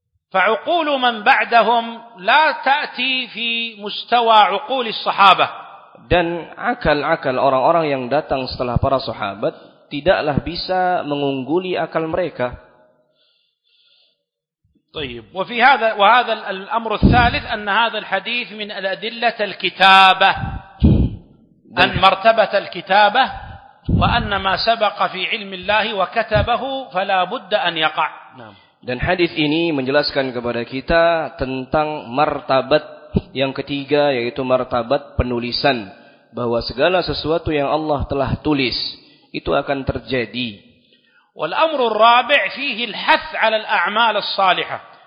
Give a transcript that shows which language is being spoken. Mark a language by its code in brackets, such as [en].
[ar] فعقول من بعدهم لا تأتي في مستوى عقول الصحابة. [id] Dan akal-akal orang-orang yang datang setelah para sahabat tidaklah bisa mengungguli akal mereka. [ar] طيب وفي هذا وهذا الأمر الثالث أن هذا الحديث من الأدلة الكتابة أن مرتبة الكتابة وأن ما سبق في علم الله وكتبه فلا بد أن يقع. [id] Dan hadis ini menjelaskan kepada kita tentang martabat yang ketiga, yaitu martabat penulisan, bahwa segala sesuatu yang Allah telah tulis itu akan terjadi. [ar] Wal amrur rabi' fihi al-hath 'ala al-a'mal as-salihah.